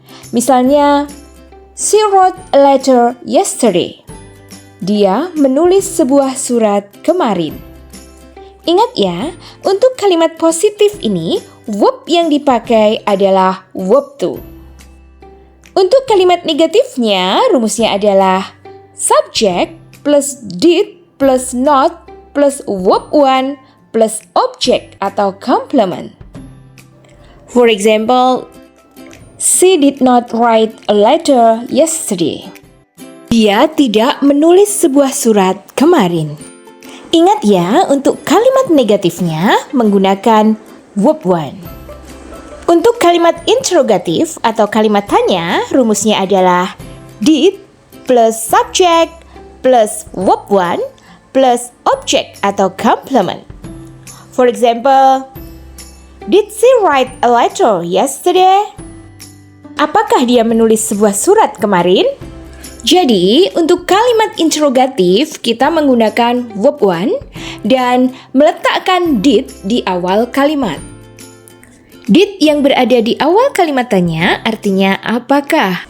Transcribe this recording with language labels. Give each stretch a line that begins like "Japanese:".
Indonesian: Misalnya,
English: she wrote a letter yesterday.
Indonesian: Dia menulis sebuah surat kemarin. Ingat ya, untuk kalimat positif ini, verb yang dipakai adalah verb to. Untuk kalimat negatifnya, rumusnya adalah subject plus did plus not plus verb one plus object atau complement.
English: For example, she did not write a letter yesterday.
Indonesian: Dia tidak menulis sebuah surat kemarin. Ingat ya, untuk kalimat negatifnya menggunakan verb one. Untuk kalimat interrogatif atau kalimat tanya, rumusnya adalah did plus subject plus verb one plus object atau complement.
English: For example, did she write a letter yesterday?
Indonesian: Apakah dia menulis sebuah surat kemarin? Jadi, untuk kalimat interrogatif, kita menggunakan verb one dan meletakkan did di awal kalimat. Did yang berada di awal kalimat tanya artinya apakah?